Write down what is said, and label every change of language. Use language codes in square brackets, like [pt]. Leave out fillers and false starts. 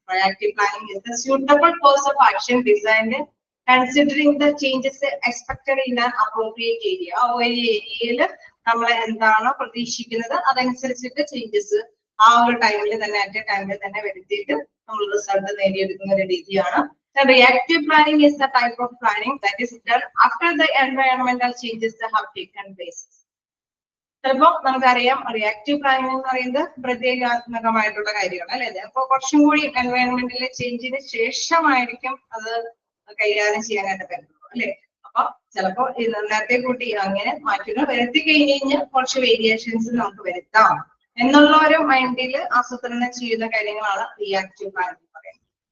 [en] Proactive planning is the suitable course of action designed considering the changes expected in an appropriate area. [ml] ആ ഒരു ഏരിയയിൽ നമ്മൾ എന്താണ് പ്രതീക്ഷിക്കുന്നത് അതനുസരിച്ചിട്ട് ചേഞ്ചസ് ആ ഒരു ടൈമിൽ തന്നെ അറ്റ് ടൈമിൽ തന്നെ വരുത്തിയിട്ട് നമ്മൾ റിസൾട്ട് നേടിയെടുക്കുന്ന ഒരു രീതിയാണ്. [en] Reactive planning is the type of planning that is done after the environmental changes have taken place. [ml] ചിലപ്പോ നമുക്കറിയാം റിയാക്റ്റീവ് പ്ലാനിങ് എന്ന് പറയുന്നത് പ്രത്യേകാത്മകമായിട്ടുള്ള കാര്യമാണ് അല്ലെ? അപ്പൊ കുറച്ചും കൂടി എൻവയോൺമെന്റിലെ ചേഞ്ചിന് ശേഷമായിരിക്കും അത് കൈകാര്യം ചെയ്യാനായിട്ട് പറ്റുള്ളൂ അല്ലെ? അപ്പൊ ചിലപ്പോ നേരത്തെ കൂട്ടി അങ്ങനെ മാറ്റങ്ങൾ വരുത്തി കഴിഞ്ഞ് കുറച്ച് വേരിയേഷൻസ് നമുക്ക് വരുത്താം എന്നുള്ള ഒരു മൈൻഡിൽ ആസൂത്രണം ചെയ്യുന്ന കാര്യങ്ങളാണ് റിയാക്റ്റീവ് പ്ലാനിങ് പറയുന്നത്.